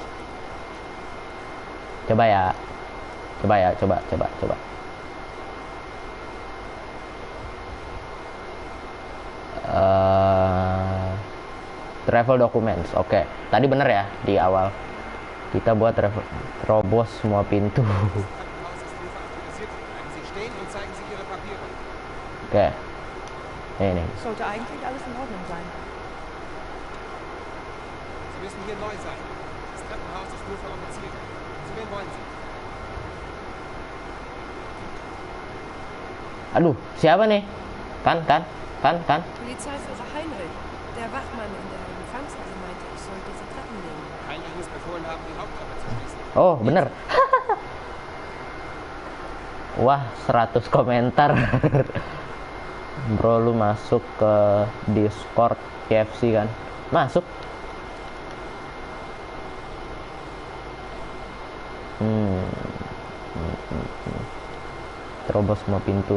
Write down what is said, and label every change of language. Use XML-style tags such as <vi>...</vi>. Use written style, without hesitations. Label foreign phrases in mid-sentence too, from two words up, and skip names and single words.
<id>Coba.</id> <en>Travel documents.</en> <id>Oke. Tadi bener ya di awal. Kita buat terobos semua pintu. Oke. Ini.</id> <de>Sollte eigentlich alles in Ordnung sein. Sie müssen hier neu sein. Das Treppenhaus ist nur für Offiziere. Zu wen wollen Sie?</de> <id>Aduh, siapa nih? Kan?</id> <de>Polizeiführer Heinrich. Der Wachmann in der Empfangshalle meinte, ich soll diese Treppen nehmen. Heinrich muss befohlen haben, die Haupttrappe zu schließen.</de> <id>Oh, bener. Wah, 100 komentar. Bro, lu masuk ke Discord KFC kan? Masuk. Terobos semua pintu.</id>